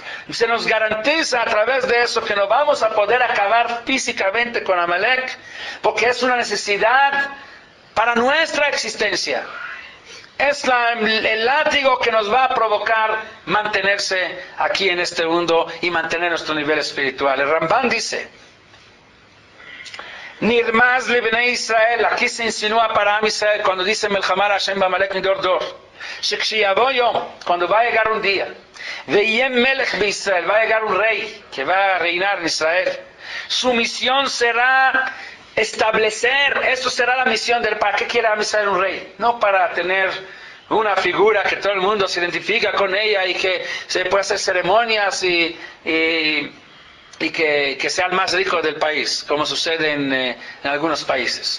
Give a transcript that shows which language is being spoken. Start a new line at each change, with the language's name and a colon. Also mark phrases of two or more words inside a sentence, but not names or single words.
Spanish: Y se nos garantiza a través de eso que no vamos a poder acabar físicamente con Amalek, porque es una necesidad para nuestra existencia. Es el látigo que nos va a provocar mantenerse aquí en este mundo y mantener nuestro nivel espiritual. El Rambam dice,
Hebrew: נרמז לבני ישראל,
Spanish: aquí se insinúa para
Hebrew: עם ישראל
Spanish: cuando dice
Hebrew: מלחמה השם בעמלק מדור דור. שכשיבוא יום,
Spanish: cuando va a llegar un día,
Hebrew: ויהיה מלך בישראל,
Spanish: va a llegar un rey que va a reinar en Israel. Su misión será establecer, eso será la misión del ¿para qué quiere
Hebrew: עם ישראל
Spanish: un rey? No para tener una figura que todo el mundo se identifica con ella y que se puede hacer ceremonias y que sea el más rico del país, como sucede en algunos países.